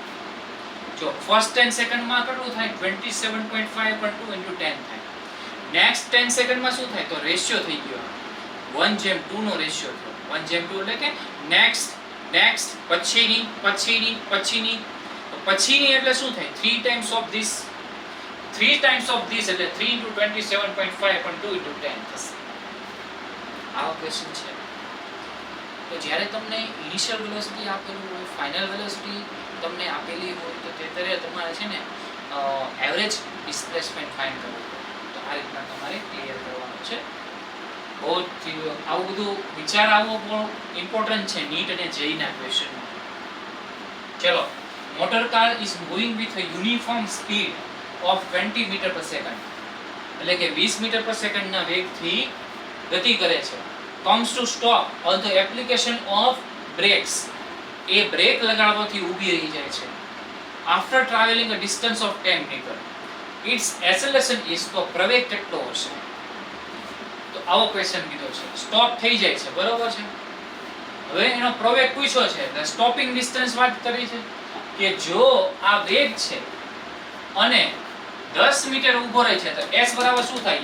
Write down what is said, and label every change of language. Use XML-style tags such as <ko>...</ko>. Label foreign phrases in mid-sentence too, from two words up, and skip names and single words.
<gu>જો ફર્સ્ટ 10 સેકન્ડમાં કેટલું થાય? 27.5/2 * 10 થાય. નેક્સ્ટ 10 સેકન્ડમાં શું થાય? તો રેશિયો થઈ ગયો 1:2 નો રેશિયો થયો. 1:2 એટલે કે નેક્સ્ટ પછીની એટલે શું થાય?</gu> <en>3 times of this</en> <gu>એટલે 3 * 27.5/2 * 10 થશે. આવો ક્વેશ્ચન છે. તો જ્યારે તમને</gu> <en>initial velocity</en> <gu>આપેલું હોય,</gu> <en>final velocity</en> <gu>તમને આપેલી હોય, તો ત્યારે તમારે છે ને</gu> <en>average displacement find</en> <gu>કરવું પડે. તો આ રીતના તમારે ક્લિયર કરવાનું છે. બહુ આવું બધું વિચાર આવવો બહુ ઇમ્પોર્ટન્ટ છે નીટ અને જેઈ ના ક્વેશ્ચનમાં. ચલો,</gu> <en>motor car is moving with a uniform speed of 20 meter per second,</en> <gu>એટલે કે 20 મીટર પર સેકન્ડના વેગથી ગતિ કરે છે.</gu> <en>comes to stop on the application of brakes.</en> <gu>એ બ્રેક લગાડવાથી ઊભી રહી જાય છે.</gu> <en>after traveling a distance of 10 meter, its acceleration is,</en> <gu>તો પ્રવેગ કેટલો હશે? તો આવો ક્વેશ્ચન કીધો છે. સ્ટોપ થઈ જાય છે, બરોબર છે. હવે એનો પ્રવેગ પૂછ્યો છે, એટલે</gu> <en>stopping distance</en> <gu>વાત કરી છે કે જો આ વેગ છે અને 10 મીટર ઊભો રહે છે, તો s બરાબર શું થાય?</gu>